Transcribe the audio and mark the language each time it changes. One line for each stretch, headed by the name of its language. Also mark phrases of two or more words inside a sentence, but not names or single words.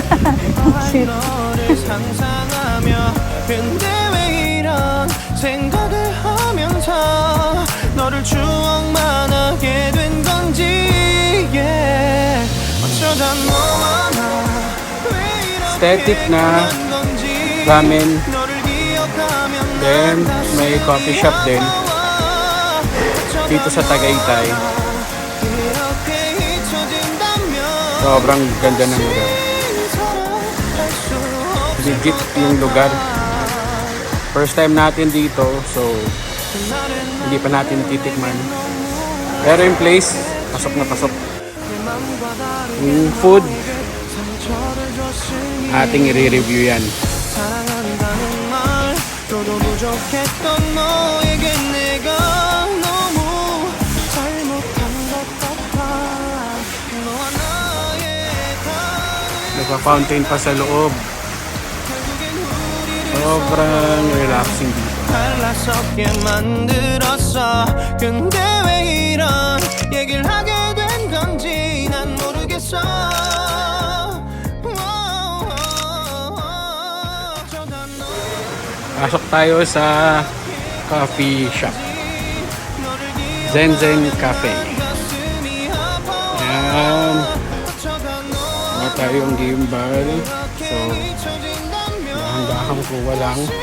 Korean: 너를 상상하며 근데 왜 이런 생각을 하면서 너를 추억만 하게 된 건지 yeah. 어쩌다 너와 나왜 이렇게
Filipino: Aesthetic na
Korean: 변한 건지
Filipino: ramen.
Korean: 너를 기억하면
Filipino: Then,
Korean: 난
Filipino: may coffee shop din.
Korean: 다시
Filipino: Dito sa Tagaytay.
Korean: 이렇게 잊혀진다면
Filipino: Sobrang ganda ng lugar. Legit yung lugar. First time natin dito, so hindi pa natin titikman. Pero yung place, pasok na pasok. Yung food, ating i-review yan.
Korean: 사랑한다는 말 너도 부족했던 너에게 내가 너무 잘못한 것 같아 너와 나의 다른
Filipino: Nagpa-fountain pa sa loob. Sobrang relaxing dito.
Korean: 갈라서게 만들었어 근데 왜 이런 얘기를 하게 된 건지 난 모르겠어 어쩌다 너
Filipino: Pasok tayo sa coffee shop. Zen Cafe. Ayan. Wala tayong gimbal. So, dahan-dahan kuha lang.